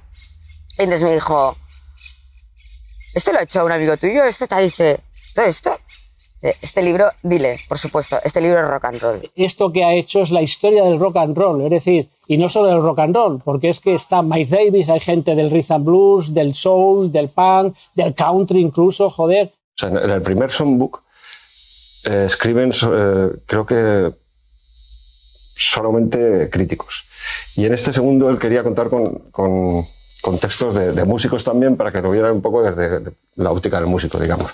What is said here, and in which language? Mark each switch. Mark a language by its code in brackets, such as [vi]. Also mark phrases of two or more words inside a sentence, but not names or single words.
[es] Y entonces me dijo, ¿esto lo ha hecho un amigo tuyo? Dice, ¿todo esto? Este libro, dile, por supuesto, este libro es [en] rock and roll. [es] Esto que ha hecho es la historia del [en] rock and roll, [es] es decir, y no solo del [en] rock and roll, [es] porque es que está Miles Davis, hay gente del [en] rhythm and blues, [es] del soul, del punk, del country incluso, joder. O sea, en el primer songbook escriben, creo que solamente críticos. Y en este segundo él quería contar con textos de músicos también para que lo vieran un poco desde la óptica del músico, digamos.